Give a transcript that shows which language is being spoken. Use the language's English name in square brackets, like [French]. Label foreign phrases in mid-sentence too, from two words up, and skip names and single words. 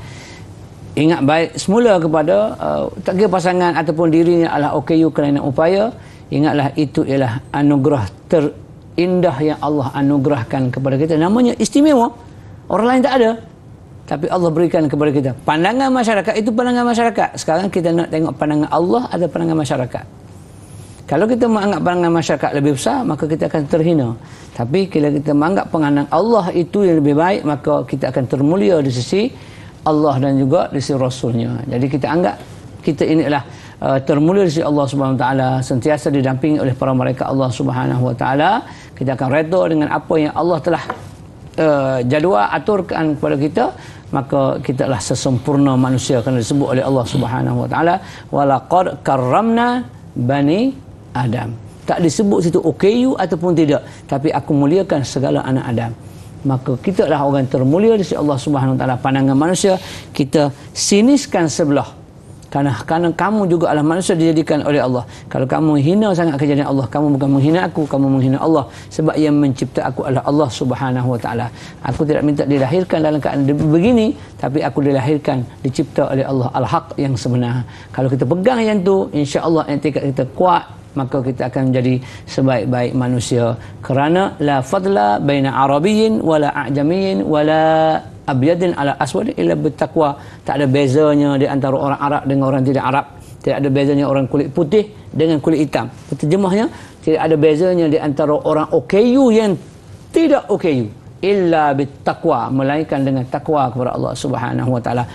[Malay] Ingat baik semula kepada tak kira pasangan ataupun dirinya adalah OKU kerana upaya, ingatlah itu ialah anugerah terindah yang Allah anugerahkan kepada kita. Namanya istimewa. Orang lain tak ada. Tapi Allah berikan kepada kita. Pandangan masyarakat itu pandangan masyarakat. Sekarang kita nak tengok pandangan Allah atau pandangan masyarakat. Kalau kita menganggap pandangan masyarakat lebih besar, maka kita akan terhina. Tapi kalau kita menganggap pandangan Allah itu yang lebih baik, maka kita akan termulia di sisi Allah dan juga di sisi Rasulnya. Jadi kita anggap kita ini adalah termulia di sisi Allah [Arabic] سبحانه وتعالى, [Malay] sentiasa didampingi oleh para malaikat Allah [Arabic] سبحانه وتعالى. [Malay] Kita akan redha dengan apa yang Allah telah jadual aturkan kepada kita, maka kita adalah sesempurna manusia kerana disebut oleh Allah [Arabic] سبحانه وتعالى, ولقد كرمنا بني آدم. [Malay] Tak disebut situ OKU ataupun tidak, tapi aku muliakan segala anak Adam. Maka kita adalah orang termulia di sisi Allah [Arabic] سبحانه وتعالى. [Malay] Pandangan manusia kita siniskan sebelah. Karena kamu juga adalah manusia dijadikan oleh Allah. Kalau kamu hina sangat kejadian Allah, kamu bukan menghina aku, kamu menghina Allah. Sebab yang mencipta aku adalah Allah [Arabic] سبحانه وتعالى. [Malay] Aku tidak minta dilahirkan dalam keadaan begini, tapi aku dilahirkan, dicipta oleh Allah Al-Haq yang sebenar. Kalau kita pegang yang tu, insya-Allah etikat kita kuat, maka kita akan menjadi sebaik-baik manusia. [Arabic] Kerana لا فضل بين عربي ولا عجمي ولا أبيض على أسود إلا bertakwa. [Malay] Tak ada bezanya di antara orang Arab dengan orang tidak Arab. Tidak ada bezanya orang kulit putih dengan kulit hitam. Terjemahnya, tidak ada bezanya di antara orang OKU yang tidak OKU illa bertakwa, melainkan dengan takwa kepada Allah [Arabic] سبحانه وتعالى.